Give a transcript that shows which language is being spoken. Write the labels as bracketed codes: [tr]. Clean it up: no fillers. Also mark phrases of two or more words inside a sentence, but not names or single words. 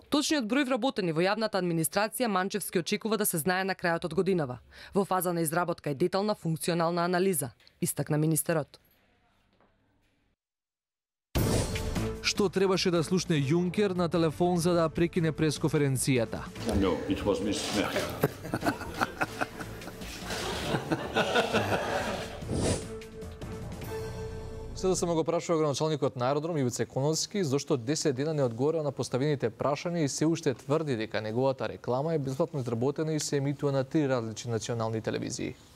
[mk] Точниот број вработени во јавната администрација Манчевски очекува да се знае на крајот од годинава, во фаза на изработка и детална функционална анализа, истакна министерот. Што требаше да слушне Јункер на телефон за да прекине пресконференцијата? [en] No, it was Miss Merkel. [mk] СДСМ го прашува градоначалникот на аеродром Ивица Коновски зошто 10 дена не одговора на поставените прашања и се уште тврди дека неговата реклама е бесплатно изработена и се емитува на 3 различни национални телевизии.